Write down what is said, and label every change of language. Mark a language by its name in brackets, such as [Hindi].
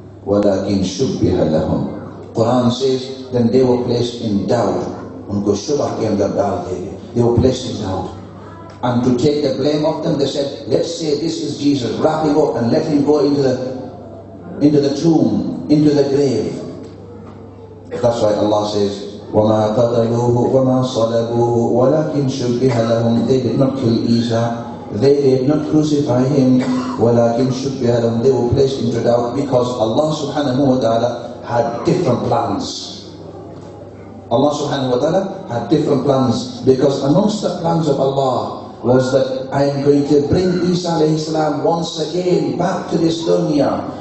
[Arabic] وَلَكِنْ شُبِّهَ لَهُمْ. [English] Quran says, then they were placed in doubt. They were placed in doubt. And to take the blame of them, they said, let's say this is Jesus, wrap him up and let him go into the tomb, into the grave. That's why Allah says, [Arabic] وَمَا قَتَلُوهُ وَمَا صَلَبُوهُ وَلَكِنْ شُبِّهَ لَهُمْ. [English] They did not kill Isa, they did not crucify him, [Arabic] وَلَكِنْ شُبِّهَ لَهُمْ. [English] They were placed into doubt because Allah subhanahu wa ta'ala had different plans. Allah subhanahu wa ta'ala had different plans, because amongst the plans of Allah was that I am going to bring Isa alayhi salam once again back to this dunya.